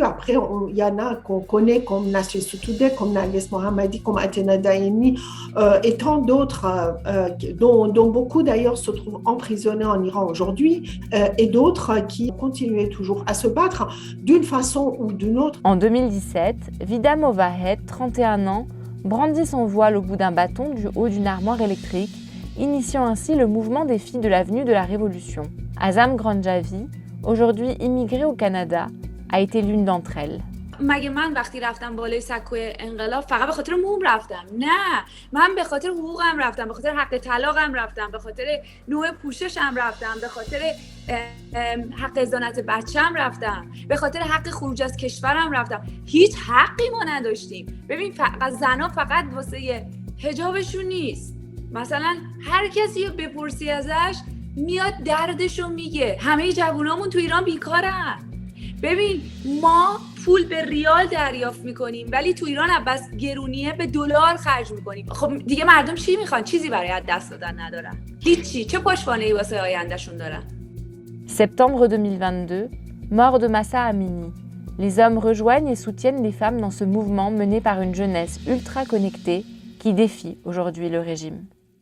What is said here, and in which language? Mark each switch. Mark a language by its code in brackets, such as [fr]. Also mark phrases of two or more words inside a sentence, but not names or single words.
[fr] Après, il y en a qu'on connaît comme Nasrin Sotoudeh, comme Narges Mohammadi, comme Atena Daemi et tant d'autres, dont beaucoup d'ailleurs se trouvent emprisonnés en Iran aujourd'hui et d'autres qui continuaient toujours à se battre d'une façon ou d'une autre. En 2017, Vida Movahed, 31 ans, brandit son voile au bout d'un bâton du haut d'une armoire électrique, initiant ainsi le mouvement des filles de l'avenue de la Révolution. Azam Granjavi, aujourd'hui immigrée au Canada, a été l'une d'entre elles. [fa] مگه من وقتی رفتم بالای سکوی انقلاب فقط به خاطر موم رفتم؟ نه، من به خاطر حقوقم رفتم، به خاطر حق طلاقم رفتم، به خاطر نوع پوششم رفتم، به خاطر حق ازدانت بچه‌م رفتم، به خاطر حق خروج از کشورم رفتم. هیچ حقی ما نداشتیم. ببین زنا فقط واسه حجابشون نیست. مثلا هر کسی رو بپرسی ازش میاد دردشو میگه. همه جوونامون تو ایران بیکارن. ببین ما پول به ریال دریافت میکنیم ولی تو ایران بس گرونیه به دلار خرج میکنیم. خب دیگه مردم چی میخوان؟ چیزی برای دست دادن ندارن. هیچی. چه پشتوانه‌ای واسه آیندهشون دارن؟ [fr] Septembre 2022, mort de Mahsa Amini. Les hommes rejoignent et soutiennent les femmes dans ce mouvement mené par une jeunesse ultra connectée qui défie aujourd'hui le régime.